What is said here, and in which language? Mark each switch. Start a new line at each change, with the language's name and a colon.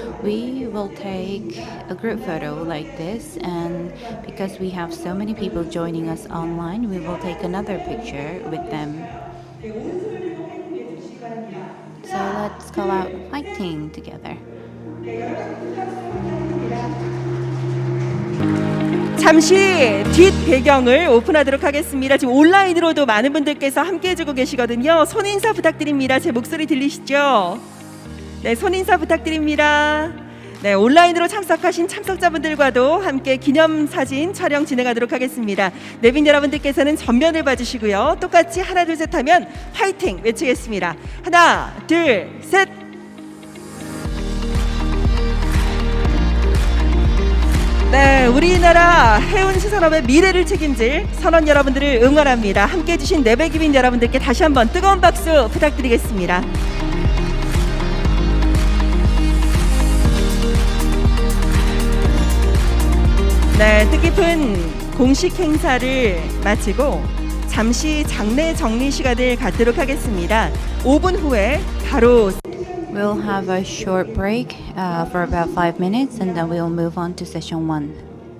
English: We will take a group photo like this, and because we have so many people joining us online, we will take another picture with them. So let's call out fighting together.
Korean: 잠시 뒷 배경을 오픈하도록 하겠습니다. 지금 온라인으로도 많은 분들께서 함께 해주고 계시거든요. 손인사 부탁드립니다. 제 목소리 들리시죠? 네, 손인사 부탁드립니다. 네, 온라인으로 참석하신 참석자분들과도 함께 기념사진 촬영 진행하도록 하겠습니다. 내빈 여러분들께서는 전면을 봐주시고요. 똑같이 하나 둘 셋 하면 화이팅 외치겠습니다. 하나 둘 셋. 네, 우리나라 해운시설업의 미래를 책임질 선원 여러분들을 응원합니다. 함께해 주신 내배기빈 여러분들께 다시 한번 뜨거운 박수 부탁드리겠습니다. 네, 뜻깊은 공식 행사를 마치고 잠시 장례 정리 시간을 갖도록 하겠습니다. 5분 후에 바로
English: We'll have a short break for about 5 minutes, and then we'll move on to session 1.